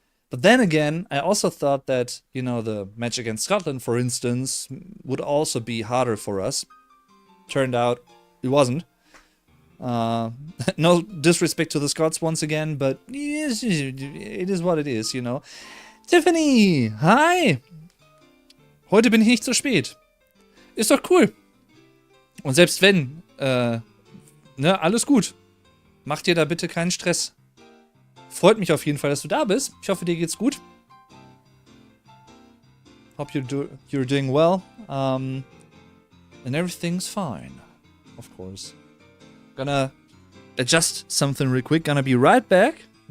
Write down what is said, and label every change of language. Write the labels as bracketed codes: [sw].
[en] But then again, I also thought that, you know, the match against Scotland, for instance, would also be harder for us. Turned out it wasn't. No disrespect to the Scots once again, but it is what it is, you know. Tiffany, hi! [de] Heute bin ich nicht so spät. Ist doch cool. Und selbst wenn, ne, alles gut. Mach dir da bitte keinen Stress. Freut mich auf jeden Fall, dass du da bist. Ich hoffe, dir geht's gut. [en] Hope you're doing well. And everything's fine, of course. Gonna adjust something real quick. Gonna be right back.